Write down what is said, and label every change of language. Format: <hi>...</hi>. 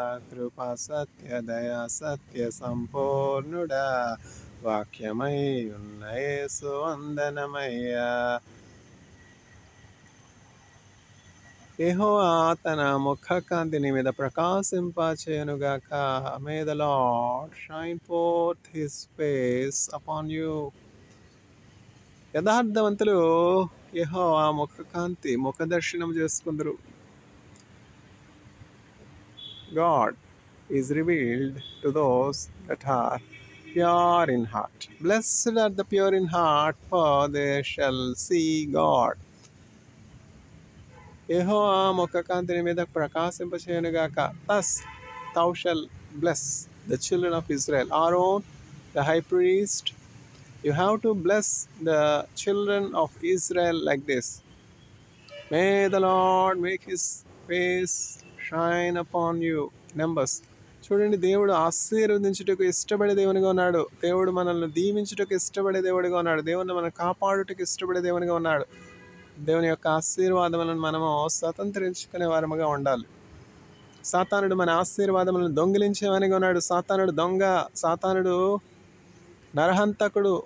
<te>కృపా సత్య దయా సత్య సంపూర్ణుడా, వాక్యమై ఉన్న యేసు వందనమయ్యా. యెహోవా తన ముఖ కాంతిని మీద ప్రకాశింపచేయునుగాక.</te> <en>May the Lord shine forth his face upon you.</en> <te>యథార్థవంతులు యెహోవా ముఖ కాంతి ముఖ దర్శనం చేసుకుందరు.</te> <en>God is revealed to those that are pure in heart. Blessed are the pure in heart, for they shall see God.</en> <te>యెహోవా ముఖ కాంతిని మీద ప్రకాశింపచేయునుగాక.</te> <en>Thus thou shalt bless the children of Israel. Aaron, the high priest, you have to bless the children of Israel like this. May the Lord make his face shine upon you. Numbers.</en> <te>చూడండి, దేవుడు ఆశీర్వదించుటకు ఇష్టపడే దేవునిగా ఉన్నాడు. దేవుడు మనల్ని దీవించుటకు ఇష్టపడే దేవుడిగా ఉన్నాడు. దేవుడిని మనం కాపాడుటకు ఇష్టపడే దేవునిగా ఉన్నాడు. దేవుని యొక్క ఆశీర్వాదములను మనము స్వతంత్రించుకునే వారముగా ఉండాలి. సాతానుడు మన ఆశీర్వాదములను దొంగిలించేవానిగా ఉన్నాడు. సాతానుడు దొంగ, సాతానుడు నరహంతకుడు.</te>